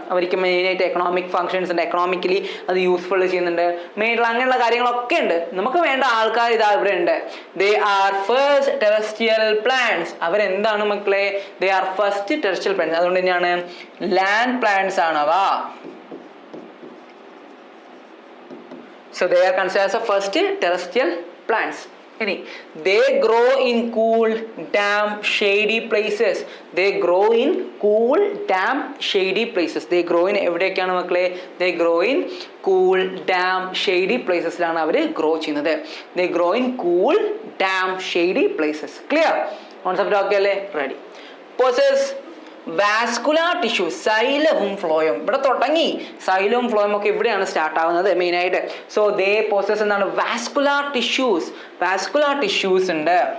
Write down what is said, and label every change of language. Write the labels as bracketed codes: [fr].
[ml] അവർക്ക് മെയിനായിട്ട് economic functions ഉണ്ട്, എക്കണോമിക്കലി അത് യൂസ്ഫുൾ ചെയ്യുന്നുണ്ട്. മെയിനായിട്ടുള്ള അങ്ങനെയുള്ള കാര്യങ്ങളൊക്കെ ഉണ്ട്. നമുക്ക് വേണ്ട ആൾക്കാർ ഇതാ ഇവിടെ ഉണ്ട്. [en] They are first terrestrial plants. [ml] അവരെന്താണ് മക്കളെ? [en] They are first terrestrial plants. [ml] അതുകൊണ്ട് തന്നെയാണ് ലാൻഡ് പ്ലാന്റ്സ് ആണ് അവ. [en] So they are considered as a first terrestrial plants. Any they grow in cool, damp, shady places. They grow in cool, damp, shady places. They grow in [ml] എവിടെയൊക്കെയാണ് മക്കളെ? [en] They grow in cool, damp, shady places [ml] ലാണ് അവർ grow ചെയ്യുന്നത്. [en] They grow in cool, damp, shady places. Clear? Concept okay അല്ലേ? Ready? [ml] Possess vascular tissue, സൈലവും ഫ്ലോയും. ഇവിടെ തുടങ്ങി സൈലവും ഫ്ലോയും ഒക്കെ ഇവിടെയാണ് start ആവുന്നത് മെയിനായിട്ട്. [en] so they possess [ml] എന്താണ്? Vascular tissues. വാസ്കുലാർ ടിഷ്യൂസ് ഉണ്ട്.